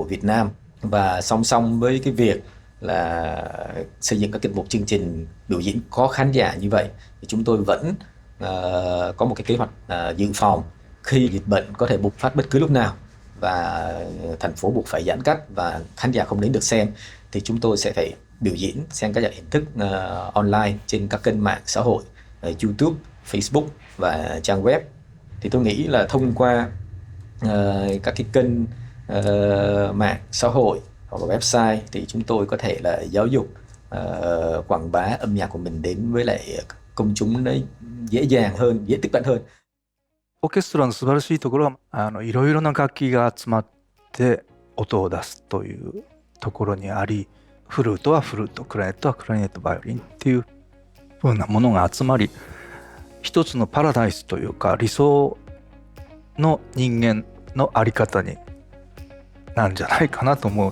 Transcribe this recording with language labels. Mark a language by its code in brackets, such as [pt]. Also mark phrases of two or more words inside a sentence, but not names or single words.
[vi] Việt Nam, và song song với cái việc là xây dựng các tiết mục chương trình biểu diễn có khán giả như vậy thì chúng tôi vẫn có một cái kế hoạch dự phòng khi dịch bệnh có thể bùng phát bất cứ lúc nào và thành phố buộc phải giãn cách và khán giả không đến được xem, thì chúng tôi sẽ phải biểu diễn xem các hình thức online trên các kênh mạng xã hội, YouTube, Facebook và trang web. Thì tôi nghĩ là thông qua các cái kênh mạng xã hội hoặc là website thì chúng tôi có thể là giáo dục, quảng bá âm nhạc của mình đến với lại công chúng đấy dễ dàng hơn, dễ tiếp cận hơn. [ja] オーケストラの素晴らしいところはいろいろな楽器が集まって音を出すというところにあり、フルートはフルート、クラリネットはクラリネット、バイオリンっていうふうなものが集まり、一つのパラダイスというか理想の人間の在り方になんじゃないかなと思う。